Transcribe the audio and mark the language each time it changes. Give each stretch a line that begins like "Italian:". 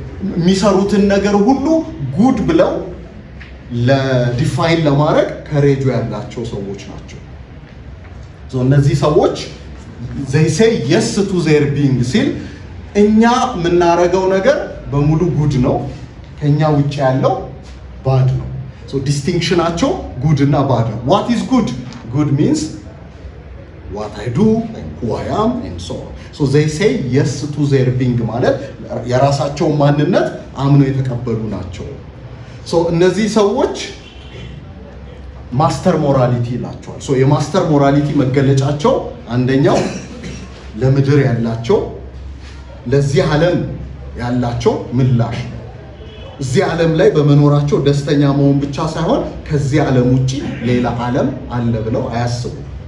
Amharic: የሚሰሩትን ነገር ሁሉ ጉድ ብለው ለዲፋይን ለማድረግ ከሬጆ ያላቸው ሰዎች ናቸው። እነዚህ ሰዎች
English: they say yes to their being
Amharic: ሲል እኛ የምናደርገው ነገር በሙሉ ጉድ ነው፣ ከኛ ውጭ ያለው ባድ ነው። ዲስቲንክሽናቸው ጉድ እና ባድ ነው።
English: what is good? good means what I do and who I am and so on. they say yes to their being ማለት
Amharic: የራሳቸውን ማንነት አምነው የተቀበሉ ናቸው። እነዚህ ሰዎች ማስተር ሞራሊቲ ይላቸዋል። የማስተር ሞራሊቲ መገለጫቸው አንደኛው ለምድር ያላቸው ለዚህ ዓለም ያላቸው ምላሽ ነው። እዚህ ዓለም ላይ በመኖራቸው ደስተኛ መሆን ብቻ ሳይሆን ከዚህ ዓለም ውጪ ሌላ ዓለም አለ ብለው አያስቡም።